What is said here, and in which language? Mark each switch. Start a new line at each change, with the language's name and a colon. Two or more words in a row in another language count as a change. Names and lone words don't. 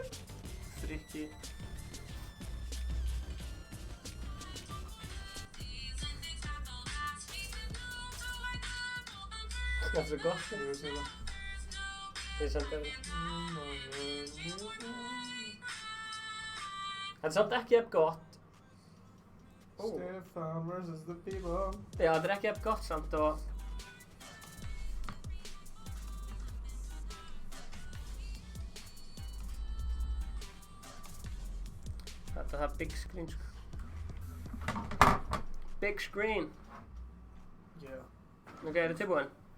Icelandic: Frikki. Það er svo gott. Ég sé það. Ég samt það. Þetta er samt ekki jafn gott.
English: Stefan versus the people.
Icelandic: Já, þetta er ekki jafn gott samt og Þetta er
English: big screen
Icelandic: sko.
English: Big screen. Yeah.
Icelandic: Ok, er þið tilbúin?